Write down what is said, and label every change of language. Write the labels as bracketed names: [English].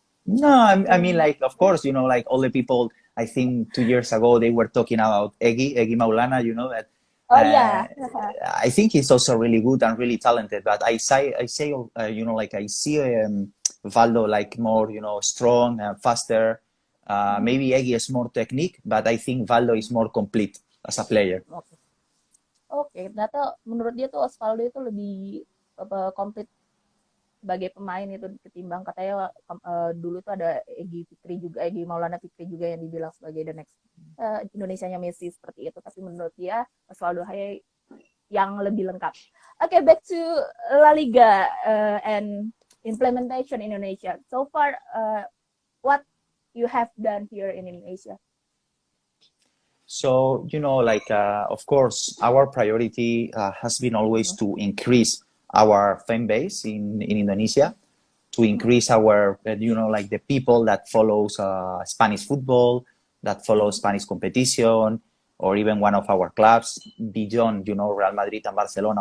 [English] No, I mean, like, of course, like all the people, I think 2 years ago, they were talking about Egi Maulana, that Oh uh, ya. I think he's also really good and really talented. But I say, like I see Valdo like more, strong and faster. Maybe Egi is more technique, but I think Valdo is more complete as a player. Oke. [Indonesian] Oke, ternyata menurut dia tuh Osvaldo itu lebih komplit sebagai pemain itu ketimbang katanya dulu tuh ada Egy Maulana Fikri juga yang dibilang sebagai [English] the next [Indonesian] Indonesianya Messi seperti itu, tapi menurut dia Osvaldo Hai yang lebih lengkap. [English] Okay, back to La Liga and implementation in Indonesia. So far, what you have done here in Indonesia? So, like, of course, our priority has been always to increase our fan base in Indonesia, to increase our, like the people that follows Spanish football, that follows Spanish competition, or even one of our clubs beyond, Real Madrid and Barcelona.